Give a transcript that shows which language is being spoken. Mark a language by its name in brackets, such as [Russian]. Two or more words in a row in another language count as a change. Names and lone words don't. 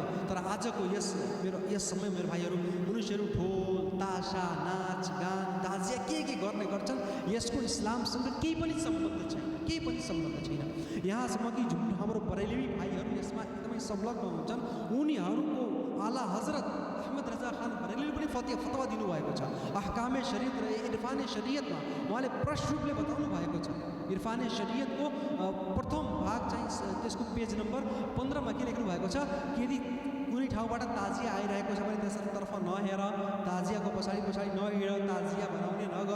[Nepali] तर आजको यस समय मेरो भाइहरू, मनुष्यहरू ढोल तासा नाच गान ताजिया के गर्ने गर्छन्, यसको इस्लामसँग केही पनि सम्बन्ध छैन, केही पनि सम्बन्ध छैन। यहाँसम्म कि जुन हाम्रो बरेलवी भाइहरू यसमा एकदमै संलग्न हुन्छन्, उनीहरूको आला हजरत अहमद रजा खान बरेलवीले पनि फतवा दिनुभएको छ। अहकामे शरीयत र इरफाने शरीयतमा उहाँले प्रष्ट रूपले बताउनु भएको छ। इरफाने शरीयतको प्रथम भाग चाहिँ त्यसको पेज नम्बर 15 मा के लेख्नु भएको छ कि यदि कुनै ठाउँबाट ताजिया आइरहेको छ भने त्यसतर्फ नहेर, ताजियाको पछाडि नहिँड, ताजिया बनाउने नगर।